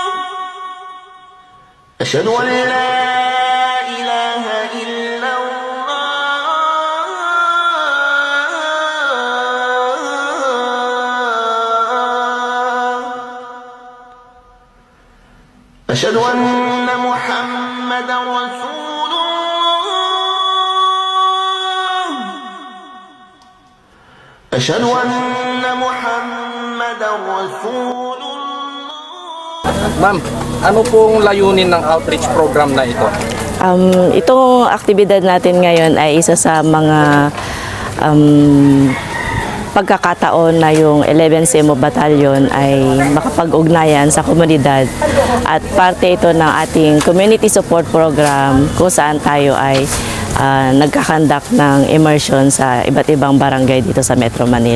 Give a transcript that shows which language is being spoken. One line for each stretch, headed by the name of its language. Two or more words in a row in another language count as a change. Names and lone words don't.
Arabic: أشهد أن لا إله إلا الله. أشهد أن محمدا رسول الله. أشهد أن محمدا رسول الله.
Filipino: Ma'am, ano pong layunin ng
English: outreach program
Filipino: na ito? Itong aktibidad natin ngayon ay isa sa mga pagkakataon na yung 11th CMO Battalion ay makapag-ugnayan sa komunidad at parte ito ng ating
English: community support program
Filipino: kung saan tayo ay nagkakandak ng immersion sa iba't ibang barangay dito sa Metro Manila.